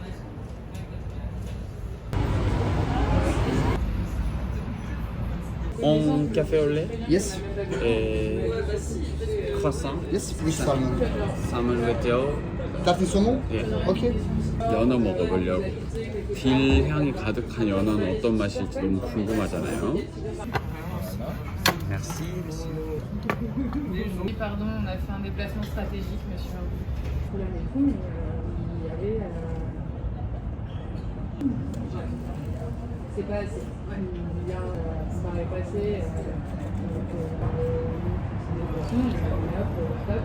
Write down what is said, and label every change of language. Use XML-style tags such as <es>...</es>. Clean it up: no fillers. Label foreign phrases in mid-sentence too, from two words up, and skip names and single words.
<fr>On bon café au lait</fr> <en>Yes.</en> <fr>et croissant.</fr> <en>Yes, with salmon. salmon with gel.</en> <fr>Tartine saumon?</fr> <ko>예.</ko> <en>Okay.</en> <ko>연어 먹어보려고. 딜 향이 가득한 연어는 어떤 맛일지 너무 궁금하잖아요.</ko> <fr>Merci. Oui, pardon, on a fait un déplacement stratégique, monsieur. Pour la maison, il y avait. C'est pas assez. Il y a ça paraît passé. Donc, on est hop, stop.</fr>